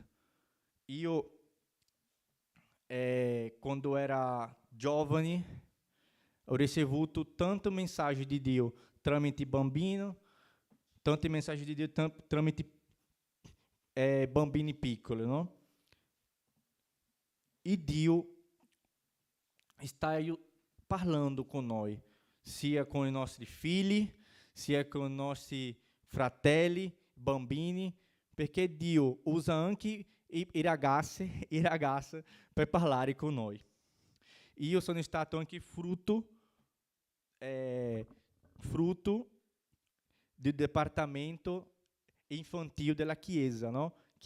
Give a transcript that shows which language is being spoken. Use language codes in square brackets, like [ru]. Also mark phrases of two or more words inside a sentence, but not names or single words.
[it] Io, quando era giovane, ho ricevuto tante mensaggi di Dio tramite bambino, tante mensaggi di Dio tramite bambini piccoli, no? [pt] E Dio está parlando com nós, [it] sia com i nostri figli, sia com i nostri fratelli, bambini, perché Dio usa anche i ragazzi e ragazze per parlare con noi. Io sono stato anche frutto del dipartimento infantile della Chiesa, no?